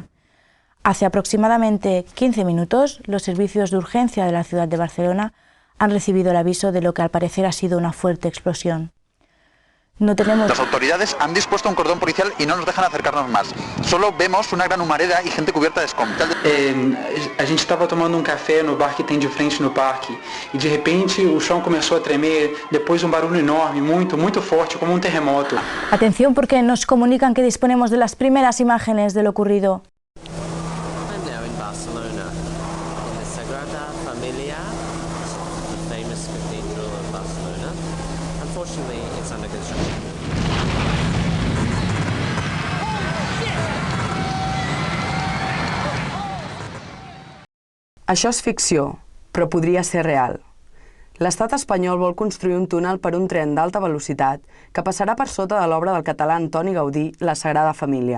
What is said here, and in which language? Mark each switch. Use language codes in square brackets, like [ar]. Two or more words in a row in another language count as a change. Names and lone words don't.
[es] Hace aproximadamente 15 minutos, los servicios de urgencia de la ciudad de Barcelona han recibido el aviso de lo que al parecer ha sido una fuerte explosión. Las autoridades han dispuesto un cordón policial y no nos dejan acercarnos más. Solo vemos una gran humareda y gente cubierta de escombros. [pt] A gente estava tomando café no bar que tem de frente no parque e de repente o chão começou a tremer, depois barulho enorme, muito forte, como terremoto. [es] Atención porque nos comunican que disponemos de las primeras imágenes de lo ocurrido. [en] I'm now in Barcelona, in the Sagrada Familia, the famous cathedral of Barcelona. Unfortunately, it's under construction. [ca] Això és ficció, però podria ser real. L'estat espanyol vol construir un túnel per un tren d'alta velocitat que passarà per sota de l'obra del català Antoni Gaudí, la Sagrada Família.